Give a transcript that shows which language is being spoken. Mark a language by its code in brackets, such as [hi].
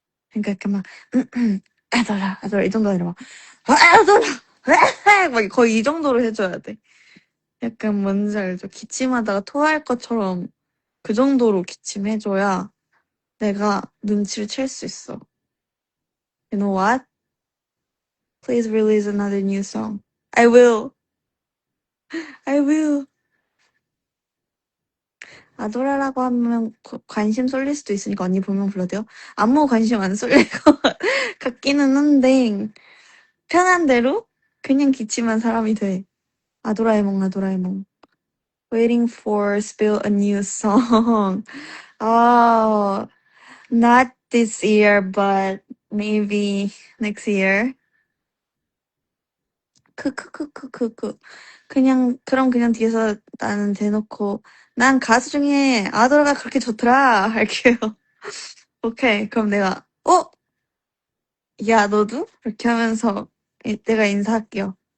[ko] 그러니까 이렇게 막, 아돌라, 이 정도 아니라 막, 아돌라, 막 거의 이 정도로 해줘야 돼. 약간 뭔지 알죠? 기침하다가 토할 것처럼 그 정도로 기침해줘야 내가 눈치를 챌 수 있어. [en] You know what? Please release another new song. I will. I will. [ko] 아도라라고 하면 관심 쏠릴 수도 있으니까 언니 보면 불러도요? 아무 관심 안 쏠릴 것 같기는 한데 편한 대로 그냥 기침한 사람이 돼. [en] 아도라에몽. Waiting for spill a new song. Oh, not this year, but maybe next year. 크크크크크크. [ko] 그럼 그냥 뒤에서 나는 대놓고, 난 가수 중에 아도라가 그렇게 좋더라. 할게요. 오케이. 그럼 내가, 야, 너도? 이렇게 하면서 내가 인사할게요.